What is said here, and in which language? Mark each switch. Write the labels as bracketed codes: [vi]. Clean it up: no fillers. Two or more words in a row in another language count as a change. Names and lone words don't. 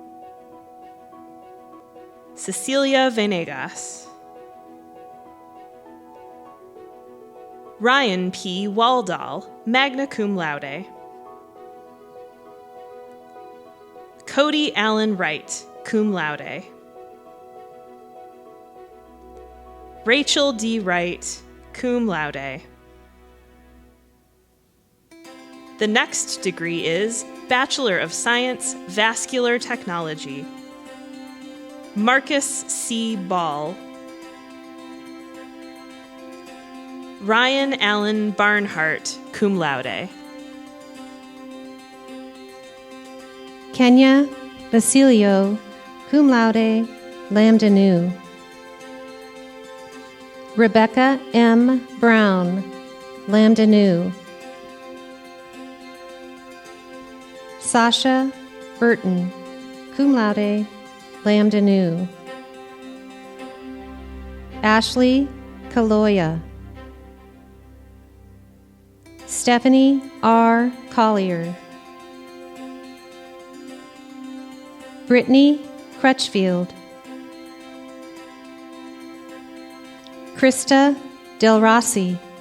[en] Cecilia Venegas, Ryan P. Waldall, [la] magna cum laude. [en] Cody Allen Wright, [la] cum laude. [en] Rachel D. Wright, [la] cum laude. [en] The next degree is Bachelor of Science, Vascular Technology. Marcus C. Ball, Ryan Allen Barnhart, [la] cum laude. [en] Kenya Basilio, [la] cum laude, [en] lambda nu. Rebecca M. Brown, lambda nu. Sasha Burton, [la] cum laude, [en] lambda nu. Ashley Kaloya, Stephanie R. Collier, Brittany Crutchfield, Krista Del Rossi,